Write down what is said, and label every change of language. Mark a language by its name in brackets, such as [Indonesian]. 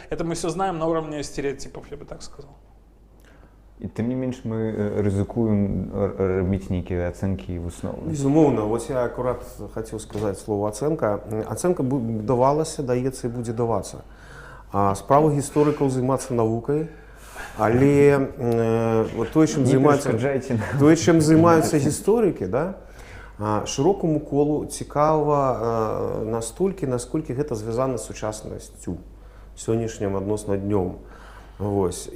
[Russian] Это мы все знаем на уровне стереотипов, я бы так сказал. [Ukrainian] І тим не менш ми ризикуємо робити які оцінки і висновки. [Russian] Безумовно, вот я аккурат хотел сказать слово оценка. Оценка [Belarusian] давалася, даецца і будзе давацца. А справа гісторыкаў займацца навукай, але вот тое, чым займаюцца гісторыкі, да, шырокаму колу цікава настолькі, насколькі гэта звязана з сучаснасцю сённяшнім адносна днём. Вось.